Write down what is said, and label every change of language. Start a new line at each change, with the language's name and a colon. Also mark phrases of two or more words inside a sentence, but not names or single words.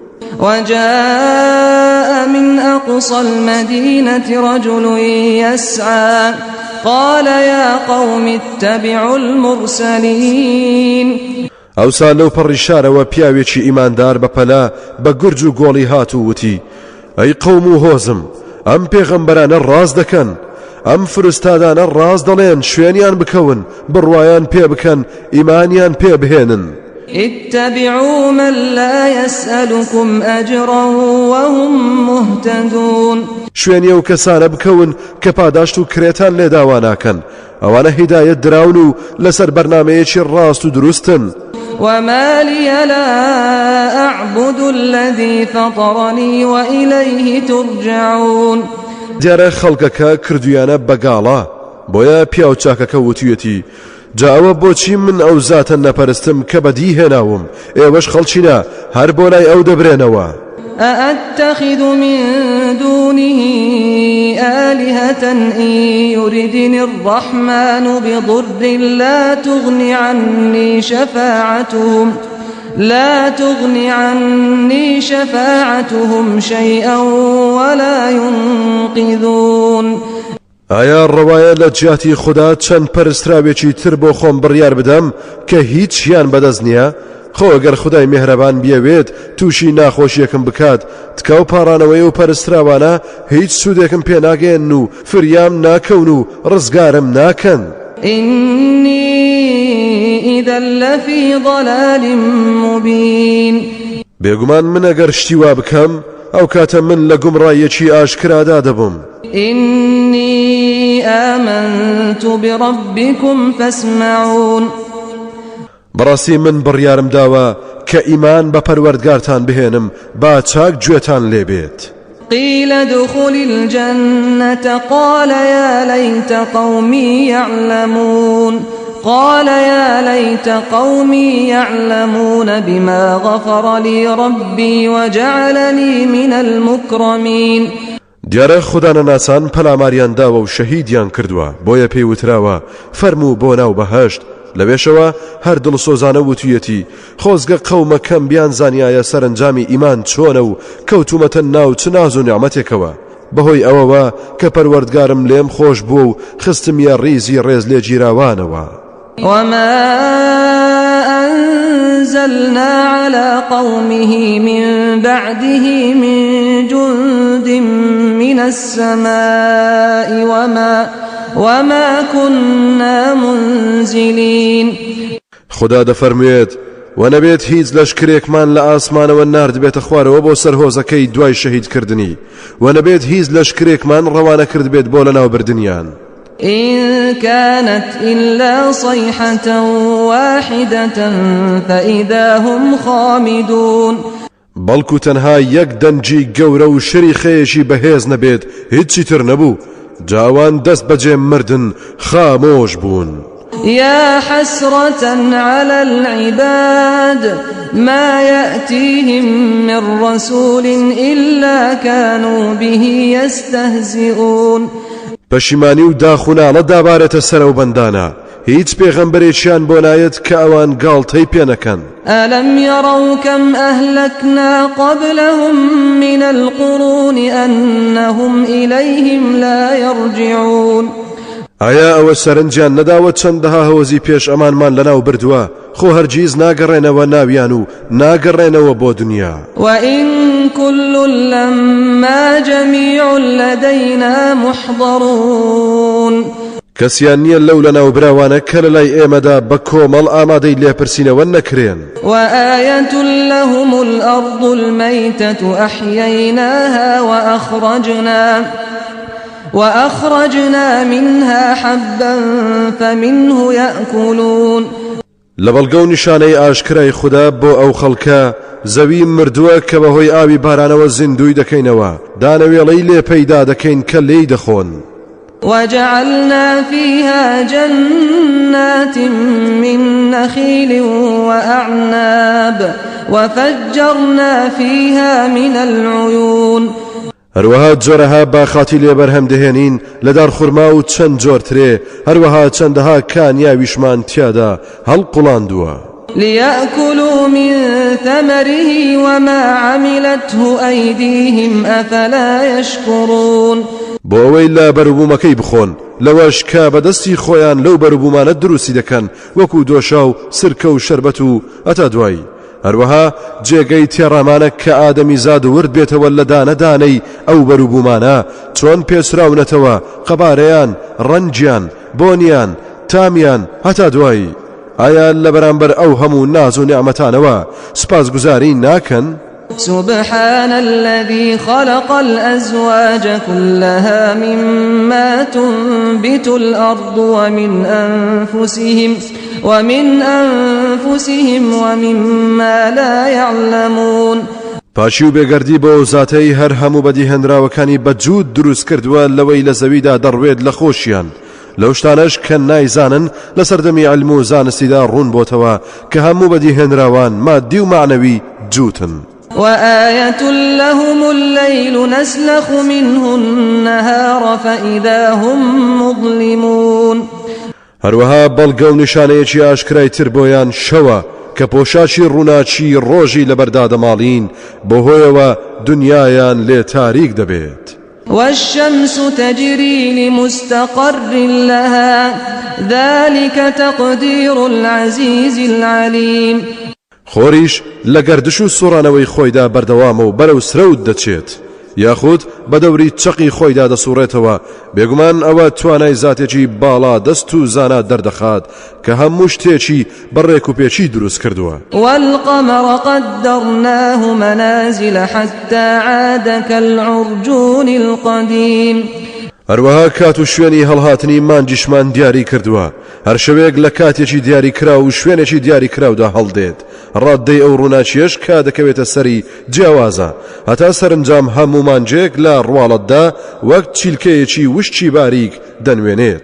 Arabic: وجاء من أقصى المدينة رجل يسعى قال يا قوم اتبعوا المرسلين.
Central Kurdish: ئەوسا لەو پەڕی شارەوە پیاوێکی ئیماندار بەپەلا بە گورج و گۆڵی هات و وتی ئەی قەوم و هۆزم، ئەم پێغەمبەرانە ڕاست دەکەن، ئەم فرستادانە ڕاست دەڵێن، شوێنیان بکەون، بڕوایان پێ بکەن، ئیمانیان پێ بهێنن.
Arabic: اتبعوا من لا يسألكم أجرا وهم مهتدون.
Central Kurdish: شوێنی ئەو کەسانە بکەون کە پاداشت و کرێتان لێداوا ناکەن، ئەوانە هیدایەت دراون و لەسەر بەرنامەیەکی ڕاست و دروستن.
Arabic: وما لي لا أعبد الذي فطرني وإليه ترجعون.
Central Kurdish: دیارە خەڵکەکە کردویانە بەگاڵا، بۆیە پیاو چاکەکە وتویەتی جاوە بۆچی من ئەو زاتە نەپەرستم کە بەدی هێناوم، ئێوەش خەڵچینە هەر بۆ لای ئەو دەبرێنەوە.
Arabic: أأتخذ من دونه آلهة إن يردني الرحمن بضر لا تغني عني شفاعتهم شيئا ولا ينقذون.
Central Kurdish: ئایا ڕەوایە لە جیاتی خوددا چەند پەرستراوێکی تر بۆ خۆم بڕیار بدەم کە هیچیان بەدەست نییە؟ خۆ ئەگەر خدای میهرەبان بیەوێت تووشی ناخۆشیەکم بکات، تکاو پاڕانەوەی و پەرستراوانە هیچ سوودێکم پێ ناگەێن و فریام ناکەون و ڕزگارم ناکەن.
Arabic: إني إذا لفي ضلال مبين.
Central Kurdish: بێگومان من ئەگەر شتی وا بکەم ئەو کاتە من لە گومڕایەکی ئاشکرادا دەبم.
Arabic: إني آمنت بربكم فاسمعون.
Central Kurdish: بەڕاستی من بڕیارم داوە کە ئیمان بە پەروەردگارتان بهێنم، با چاک گوێتان لێبێت.
Arabic: قيل ادخل الجنة قال يا ليت قومي يعلمون بما غفر لي ربي وجعلني من المكرمين.
Central Kurdish: دیارە خوددانە ناسان پەلاماریان داوە و شەهیدیان کردووە، بۆیە پێی وتراوە فەرموو بۆ ناو بەهەشت. لەبێشەوە هەر دڵسۆزانە وتویەتی خۆزگە قەومەکەم بیان زانیایە سەرنجامی ئیمان چۆنە و کەوتومەتە ناو چ ناز و نیعمەتێکەوە، بەهۆی ئەوەوە کە پەروەردگارم لێم خۆش بووە و خستمیە ڕیزی ڕێز لێ گیراوانەوە.
Arabic: وما أنزلنا على قومه من بعده من جند من السماء وما كنا منزلين.
Central Kurdish: خدا دەفەرموێت و نەبێت هیچ لەشکرێکمان لە ئاسمانەوە ناردبێتە خوارەوە بۆ سەر هۆزەکەی دوای شەهیدکردنی، و نەبێت هیچ لەشکرێکمان ڕەوانە کرد بێت بۆ لەناوبردنیان.
Arabic: إن كانت إلا صيحة واحدة فإذا هم خامدون
Central Kurdish: بەڵکو تەنها یەک دەنجی گەورە و شەریخەیەکی بەهێز نەبێت هیچی تر نەبوو جاوان دەست بەجێ مردن خامۆش بوون
Arabic: يا حسرة على العباد ما يأتيهم من رسول إلا كانوا به يستهزئون
Central Kurdish: پەشیمانی و داخوناڵە دابارێتە سەرەو بەندانە هیچ پێغەمبەرێکیان بۆ نایەت کە ئەوان گاڵتەی پێ نەکەن
Arabic: ألم يروا كم أهلكنا قبلهم من القرون أنهم إليهم لا يرجعون
Central Kurdish: ئایا ئەوە سەرنجیان نەداوە چەندەها هەوەزی پێش ئەمانمان لەناو بردووە خۆ هەرگیز ناگەڕێنەوە ناویان و ناگەڕێنەوە بۆ دنیا
Arabic: وإن كل لما جميع لدينا محضرون
Central Kurdish: کەسیان نییە لەو لەناو براوانە کە لەلای ئێمەدا بە کۆمەڵ ئامادەی لێپرسینەوە نەکرێن
Arabic: وآية لهم الأرض الميتة أحييناها وأخرجنا منها حبا فمنه يأكلون
Central Kurdish: لەبەڵگە و نیشانەی ئاشکرای خوددا بۆ ئەو خەڵکە زەوی مردووە کە بەهۆی ئاوی بارانەوە زیندوی دەکەینەوە دانەوێڵەی لێ پەیدا دەکەین کە لێی دەخۆن
Arabic: وجعلنا فيها جنات من نخيل وأعناب وفجرنا فيها من العيون
Central Kurdish: هەروەها جۆرەها باخاتی لێبەرهەم دەهێنین لە دارخورما و چەند جۆرترێ هەروەها چەندەها کانیاویشمان تیادا هەڵقوڵاندووە
Arabic: ليأكلوا من ثمره وما عملته أيديهم أفلا يشكرون
Central Kurdish: بۆ ئەوەی لە بەروبوومەکەی بخۆن لەوەش کە بەدەستی خۆیان لەو بەروبوومانە دروستی دەکەن وەکو دۆشا و سرکە و شەربەت و ئەتا دوایی هەروەها جێگەی تێڕامانە کە ئادەمی زاد ورد بێتەوە لە دانەدانەی ئەو بەروبوومانە چۆن پێسراونەتەوە قەبارەیان ڕەنجیان بۆنیان تامیان هەتا دوایی ئایا لە بەرامبەر ئەو هەموو ناز و نیعمەتانەوە سپاسگوزاری ناکەن
Arabic: سبحان الذي خلق الأزواج كلها مما تنبت الأرض ومن أنفسهم ومما لا يعلمون
Central Kurdish: پاشی و بێگەردی بۆ زاتەی هەر هەموو بەدی هێنراوەکانی بەجوود دروست کردووە لەوەی لە زەویدا دەڕوێت لە خۆشیان لەو شتانەش کە نایزانن لە سەردەمی علم و زانستیدا ڕوون بۆتەوە کە هەموو بەدی هێنراوان مادی و معنەوی جوتن
Arabic: وآية لهم الليل نسلخ منه النهار فإذا هم مظلمون
Central Kurdish: هەروەها بەڵگە و نیشانەیەکی ئاشکرای تر بۆیان شەوە کە پۆشاچی ڕووناچی ڕۆژی لەبەردا دەماڵین بەهۆیەوە دنیایان لێ تاریک دەبێت
Arabic: والشمس تجري لمستقر لها ذلك تقدير العزيز العليم
Central Kurdish: خۆریش لە گەردش و سوڕانەوەی خۆیدا بەردەوامە و بەرەو سرەوت دەچێت یاخود بە دەوری چەقی خۆیدا دەسوڕێتەوە بێگومان ئەوە توانای زاتێکی باڵا دەست و زانا دەردەخات کە هەموو شتێکی بەڕێک و پێچی دروست کردووە
Arabic: والقمر قدرناه منازل حتى عاد كالعرجون القديم
Central Kurdish: هەروەها کات و شوێنی هەڵهاتنی مانجیشمان دیاری کردووە هەر شەوێک لە کاتێکی دیاری کرا و شوێنێکی دیاری کراودا هەڵدێت ڕاددەی ئەو ڕووناچیەش کا دەکەوێتە سەری جیاوازە هەتا سەرنجام هەموو مانجێک لە ڕواڵەتدا وەک چیلکەیەکی وشتی باریک دەنوێنێت